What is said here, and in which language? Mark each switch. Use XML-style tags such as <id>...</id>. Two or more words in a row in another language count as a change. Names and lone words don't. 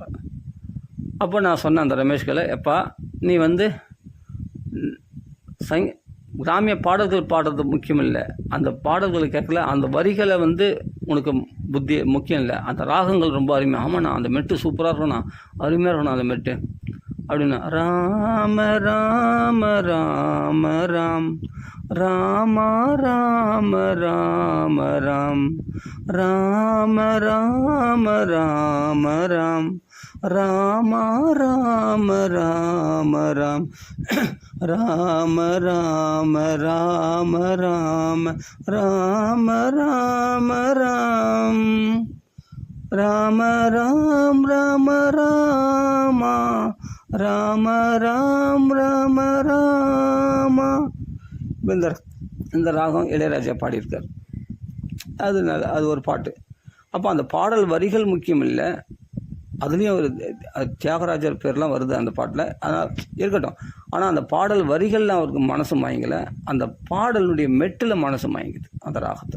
<ta>அப்போ நான் சொன்னேன் அந்த ரமேஷ்களை, எப்பா நீ கிராமிய பாடல்கள் பாடுறது முக்கியம் இல்லை, அந்த பாடல்களை கேட்கல, அந்த வரிகளை உனக்கு புத்தி முக்கியம் இல்லை, அந்த ராகங்கள் ரொம்ப அருமையாக. ஆமாண்ணா, அந்த மெட்டு சூப்பராக இருக்கணும்ண்ணா, அருமையாக இருக்கணும் அந்த மெட்டு அப்படின்னா. ராம ராம ராம ராம் ராம ராம ராம ராம் ராம ராம ராம ராம் ராம ராம ராம ராம் ராம ராம ராம ராம ராம ராம ராம் ராம ராம் ராம ராமா ராம ராம் ராம ராமா. இந்த ராகம் இளையராஜா பாடியிருக்கார். அது ஒரு பாட்டு. அப்போ அந்த பாடல் வரிகள் முக்கியம் இல்லை, அதுலேயும் ஒரு தியாகராஜர் பேர்லாம் வருது அந்த பாட்டில். ஆனால் இருக்கட்டும். ஆனால் அந்த பாடல் வரிகள்லாம் அவருக்கு மனசு மயங்கலை, அந்த பாடலுடைய மெட்டில் மனசு மயங்குது அந்த ராகத்தில்.</ta>